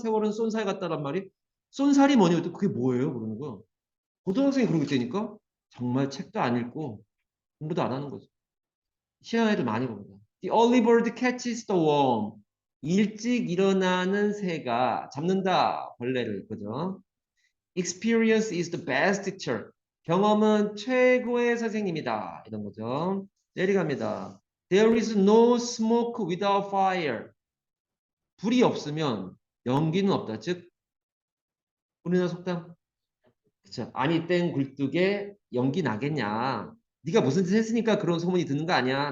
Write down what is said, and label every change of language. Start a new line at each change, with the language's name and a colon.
Korean: 세월은 쏜살 같다란 말이. 쏜살이 뭐냐 그랬더니 그게 뭐예요? 그러는 거야. 고등학생이 그러고 있다니까? 정말 책도 안 읽고 공부도 안 하는 거죠. 희한한 애들 많이 봅니다.
English: The early bird catches the worm.
Korean: 일찍 일어나는 새가 잡는다. 벌레를. 그죠?
English: Experience is the best teacher.
Korean: 경험은 최고의 선생님이다. 이런 거죠. 내려갑니다.
English: There is no smoke without fire.
Korean: 불이 없으면 연기는 없다. 즉 우리나라 속담 그쵸? 아니 땡 굴뚝에 연기 나겠냐. 네가 무슨 짓 했으니까 그런 소문이 드는 거 아니야.